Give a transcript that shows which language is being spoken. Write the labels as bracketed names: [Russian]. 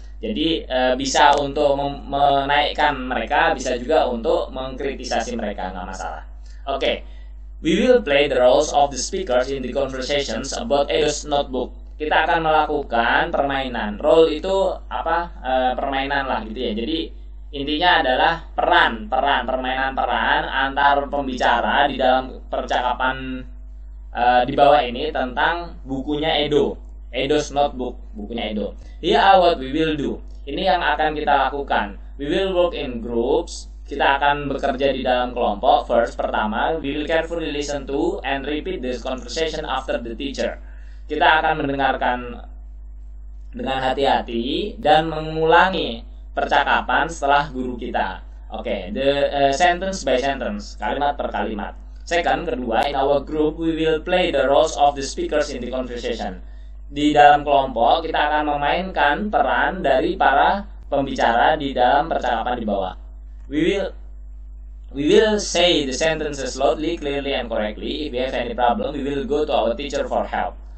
[Indonesian] Jadi bisa untuk menaikkan mereka, bisa juga untuk mengkritisasi mereka, nggak masalah. Oke. [English] We will play the roles of the speakers in the conversations about Edo's notebook. [Indonesian] Kita akan melakukan permainan. Role itu apa? Permainan lah gitu ya. Jadi intinya adalah permainan peran antar pembicara di dalam percakapan di bawah ini tentang bukunya Edo's notebook, bukunya Edo. [English] Here are what we will do. [Indonesian] Ini yang akan kita lakukan. [English] We will work in groups. [Indonesian] Kita akan bekerja di dalam kelompok. [English] First, [Indonesian] pertama, [English] we will carefully listen to and repeat this conversation after the teacher. [Indonesian] Kita akan mendengarkan dengan hati-hati dan mengulangi percakapan setelah guru kita. Oke, [English] the sentence by sentence, [Indonesian] kalimat per kalimat. [English] Second, [Indonesian] kedua, [English] in our group we will play the roles of the speakers in the conversation. [Indonesian] Di dalam kelompok kita akan memainkan peran dari para pembicara di dalam percakapan di bawah. [English] We will say the sentences loudly, clearly, and correctly. If we have any problem, we will go to our teacher for help.